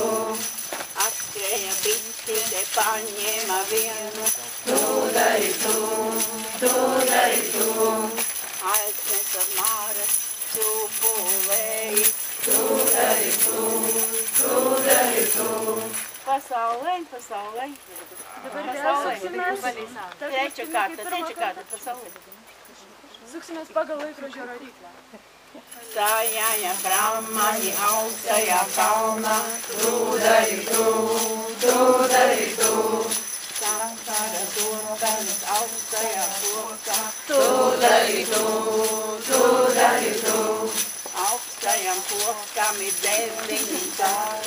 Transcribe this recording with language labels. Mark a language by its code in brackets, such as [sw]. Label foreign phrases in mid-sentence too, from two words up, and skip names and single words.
[lv] Atskrēja bitīte, paņēma vienu. Tu dari tu. Aiznesa māras šūpulēji. Tu dari tu. Pasaulē. [lt] Dabar vėl suksimės. [lv] Trečia kārta, pasaulē. [lt] Suksimės pagal laikrodžio rodyklę. [lv] Sajāja Brahmani augstajā kalnā. Tu dari tu. Sakara dobens augstajā kokā. Tu dari tu. Augstajam kokam ir 9 zāri.